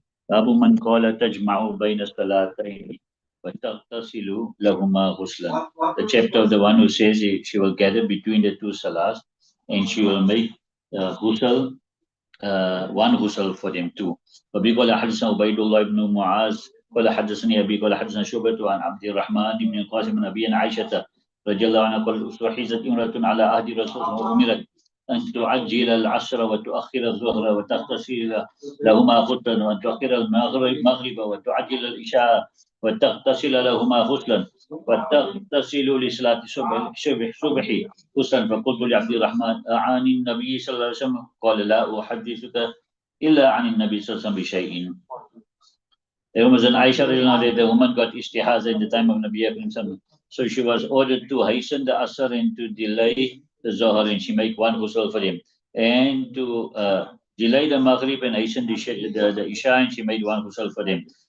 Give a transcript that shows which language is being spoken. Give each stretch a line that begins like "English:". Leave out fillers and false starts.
Arabic: باب من قال تجمع بين الصلاتين وتغتسل لهما غسلا.
English: The chapter of the one who says she will gather between the two salas and she will make ghusl, one ghusl for them too.
Arabic: وبي قال حدثنا عبيد الله بن معاذ قال حدثني أبي قال حدثنا شعبة عن عبد الرحمن بن القاسم بن أبي عائشة رضي الله عنها قال استحيزت امرأة على عهد رسول الله وأمرت أن تعجل العصر وتؤخر الظهر وتغتسل لهما غسلا وأن تؤخر المغرب وتعجل العشاء وتغتسل لهما غسلا وتغتسل لصلاة الصبح غسلا. فقلت لعبد الرحمن أعاني النبي صلى الله عليه وسلم قال لا أحدثك إلا عن النبي صلى الله عليه وسلم بشيء.
English: There was an Aisha, the woman got istihaza in the time of Nabi Akram Sallam. So she was ordered to hasten the Asr and to delay the Zohar, and she make one ghusl for him. And to delay the Maghrib and hasten the Isha, and she made one ghusl for them.